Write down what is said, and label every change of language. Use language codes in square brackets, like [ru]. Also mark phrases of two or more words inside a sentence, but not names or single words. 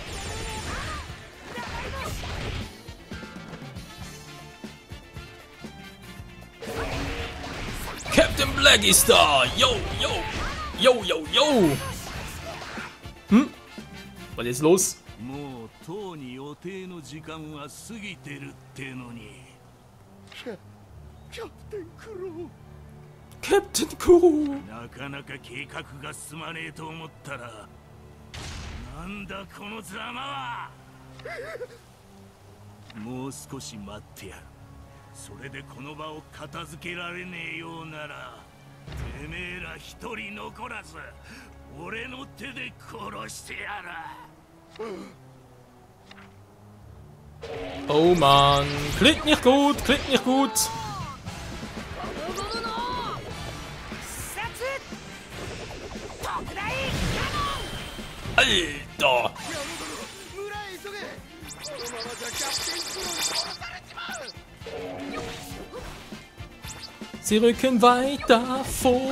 [de] Captain Black ist da! Yo! Hm? Was ist jetzt los? Captain Kuro! [ja] なかなか計画が進まねえと思ったら、なんだこのざまは。もう少し待ってやる。それでこの場を片付けられねえようなら、てめえら一人残らず俺の手で殺してやる。 [de] Oh Mann, klingt nicht gut. Alter! Sie rücken weiter vor.